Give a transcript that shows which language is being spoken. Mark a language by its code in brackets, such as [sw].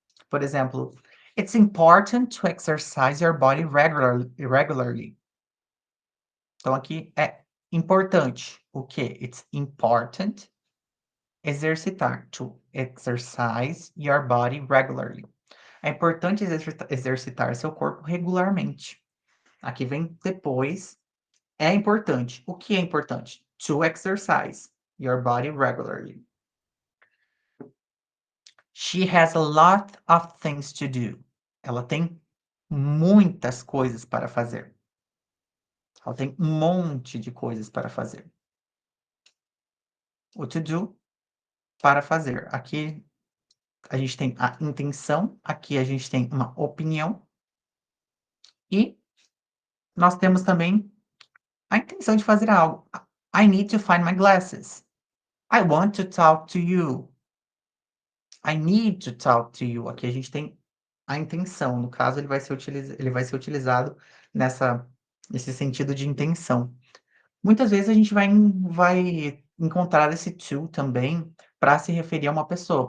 [pt] Por exemplo, [en] "It's important to exercise your body regularly". [pt] Então aqui é importante. O quê? [en] It's important exercitar, to exercise your body regularly. [pt] É importante exercitar seu corpo regularmente. Aqui vem depois, é importante. O que é importante? [en] To exercise your body regularly. She has a lot of things to do. [pt] Ela tem muitas coisas para fazer. Ela tem um monte de coisas para fazer. O to do, para fazer. Aqui a gente tem a intenção, aqui a gente tem uma opinião e nós temos também a intenção de fazer algo. [en] I need to find my glasses. I want to talk to you. I need to talk to you. [pt] Aqui a gente tem a intenção. No caso, ele vai ser utilizado nesse sentido de intenção. Muitas vezes a gente vai encontrar esse to também para se referir a uma pessoa.